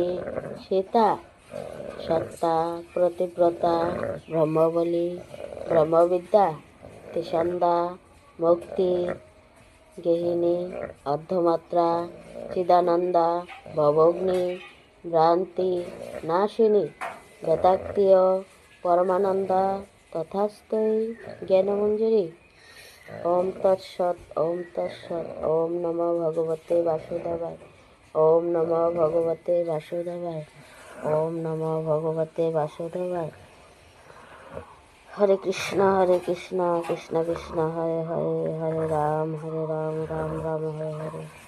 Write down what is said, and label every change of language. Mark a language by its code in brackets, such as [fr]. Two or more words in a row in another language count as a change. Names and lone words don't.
[sa] সীতা, সত্তা, প্রতিব্রতা, ব্রহ্মবলী, ব্রহ্মবিদ্যা, তিসন্দা, মুক্তি, গেহিনী, অর্ধমাত্রা, চিদানন্দা, ভবগ্নি, ভ্রান্তি নাশিনী, বেতাক্তীয়, পরমানন্দা, তথাস্তই জ্ঞানমঞ্জুরি। ওম তৎসৎ, ওম তৎসৎ, ওম নমো ভগবতে বাসুদেবায়, ওম নমো ভগবতে বাসুদেবায়, ওম নমো ভগবতে বাসুদেবায়। হরে কৃষ্ণ কৃষ্ণ কৃষ্ণ হরে হরে, হরে রাম রাম রাম হরে হরে।